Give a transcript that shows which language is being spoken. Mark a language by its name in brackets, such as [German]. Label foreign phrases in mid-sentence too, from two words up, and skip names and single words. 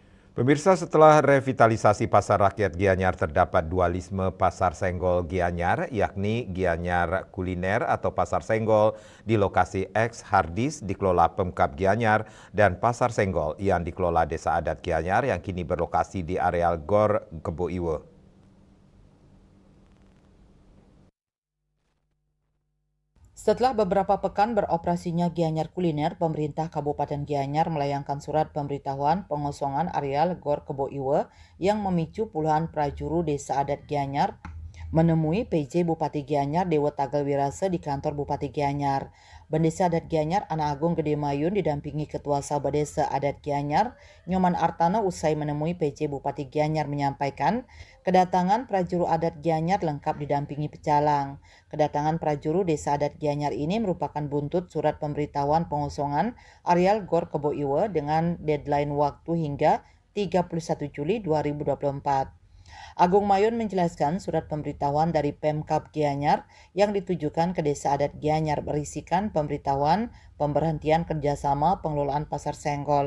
[Indonesian] Pemirsa, setelah revitalisasi Pasar Rakyat Gianyar terdapat dualisme Pasar Senggol Gianyar, yakni Gianyar Kuliner atau Pasar Senggol di lokasi X Hardis dikelola Pemkab Gianyar dan Pasar Senggol yang dikelola Desa Adat Gianyar yang kini berlokasi di areal Gor Kebo Iwe. Setelah beberapa pekan beroperasinya Gianyar Kuliner, pemerintah Kabupaten Gianyar melayangkan surat pemberitahuan pengosongan areal Gor Kebo Iwe yang memicu puluhan prajuru Desa Adat Gianyar menemui PJ Bupati Gianyar Dewa Tagal Wirase di kantor Bupati Gianyar. Bendesa Adat Gianyar Ana Agung Gede Mayun didampingi Ketua Sabah Desa Adat Gianyar Nyoman Artana usai menemui PJ Bupati Gianyar menyampaikan kedatangan prajuru adat Gianyar lengkap didampingi pecalang. Kedatangan prajuru Desa Adat Gianyar ini merupakan buntut surat pemberitahuan pengosongan areal Gor Kebo Iwe dengan deadline waktu hingga 31 Juli 2024. Agung Mayun menjelaskan surat pemberitahuan dari Pemkab Gianyar yang ditujukan ke Desa Adat Gianyar berisikan pemberitahuan pemberhentian kerjasama pengelolaan Pasar Senggol.